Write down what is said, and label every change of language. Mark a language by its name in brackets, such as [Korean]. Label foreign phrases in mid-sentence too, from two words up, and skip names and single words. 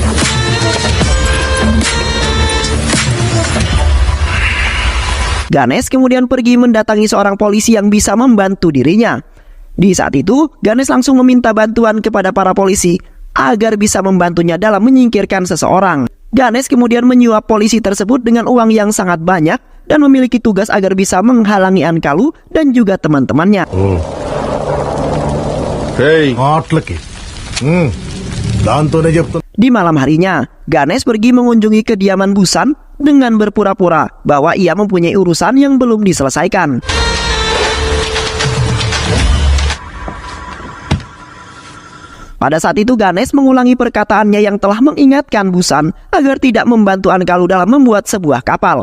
[Indonesian] Ganesh kemudian pergi mendatangi seorang polisi yang bisa membantu dirinya. Di saat itu, Ganesh langsung meminta bantuan kepada para polisi agar bisa membantunya dalam menyingkirkan seseorang. Ganesh kemudian menyuap polisi tersebut dengan uang yang sangat banyak dan memiliki tugas agar bisa menghalangi Ankalu dan juga teman-temannya. Hey, [Telugu] మాటలకి దాంతోనే చెప్తున్నా. [Indonesian] Di malam harinya, Ganesh pergi mengunjungi kediaman Busan dengan berpura-pura bahwa ia mempunyai urusan yang belum diselesaikan. Pada saat itu Ganesh mengulangi perkataannya yang telah mengingatkan Busan agar tidak membantu Ankalu dalam membuat sebuah kapal.